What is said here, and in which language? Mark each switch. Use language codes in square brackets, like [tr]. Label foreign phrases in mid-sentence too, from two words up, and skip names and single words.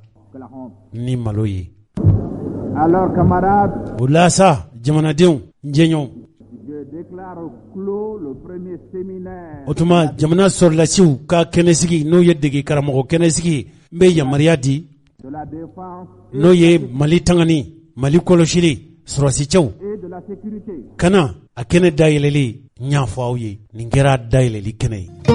[fr] que la honte. [bm] ni malo ye. [fr] Alors, camarades, [bm] o la sa jamanadenw n jɛɲɔgɔnw [fr] je déclare clos le premier séminaire [bm] o tuma jamana sɔrɔlasiw ka kɛnɛsigi n'o ye dege karamɔgɔ kɛnɛsigi n bɛ yamaruya di [fr] de la défense [bm] n'o ye mali tangani mali kɔlɔsili sɔrɔsicɛw [fr] et de la sécurité. [bm] kana a kɛnɛ dayɛlɛli n y'a fɔ aw ye nin kɛra dayɛlɛli kɛnɛ ye.